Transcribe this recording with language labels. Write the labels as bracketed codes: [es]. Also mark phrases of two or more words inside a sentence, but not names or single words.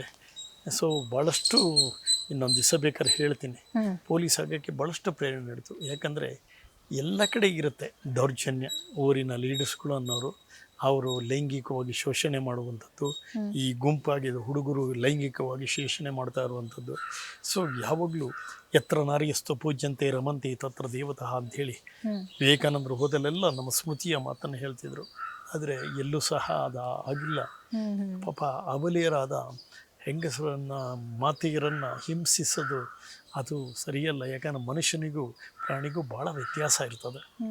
[kn] ಸೊ ಭಾಳಷ್ಟು ಇನ್ನೊಂದು ದಿವಸ ಬೇಕಾದ್ರೆ ಹೇಳ್ತೀನಿ, ಪೊಲೀಸ್ ಆಗೋಕ್ಕೆ ಭಾಳಷ್ಟು ಪ್ರೇರಣೆ ನೀಡ್ತು. ಯಾಕಂದರೆ ಎಲ್ಲ ಕಡೆ ಇರುತ್ತೆ ದೌರ್ಜನ್ಯ. ಊರಿನ ಲೀಡರ್ಸ್ಗಳು ಅನ್ನೋರು ಅವರು ಲೈಂಗಿಕವಾಗಿ ಶೋಷಣೆ ಮಾಡುವಂಥದ್ದು, ಈ ಗುಂಪಾಗಿದ್ದು ಹುಡುಗರು ಲೈಂಗಿಕವಾಗಿ ಶೋಷಣೆ ಮಾಡ್ತಾ ಇರುವಂಥದ್ದು. ಸೊ ಯಾವಾಗಲೂ [sa] ಎತ್ರ ನಾರ್ಯಸ್ತು ಪೂಜ್ಯಂತೆ ರಮಂತಿ ತತ್ರ ದೇವತಃ [kn] ಅಂಥೇಳಿ ವಿವೇಕಾನಂದರು ಹೋದಲ್ಲೆಲ್ಲ ನಮ್ಮ ಸ್ಮೃತಿಯ ಮಾತನ್ನು ಹೇಳ್ತಿದ್ರು. ಆದರೆ ಎಲ್ಲೂ ಸಹ ಅದು ಆಗಿಲ್ಲ. ಪಾಪ ಅಬಲೆಯರಾದ ಹೆಂಗಸರನ್ನು, ಮಾತೆಯರನ್ನು ಹಿಂಸಿಸೋದು ಅದು ಸರಿಯಲ್ಲ. ಯಾಕಂದ್ರೆ ಮನುಷ್ಯನಿಗೂ ಪ್ರಾಣಿಗೂ ಭಾಳ ವ್ಯತ್ಯಾಸ ಇರ್ತದೆ.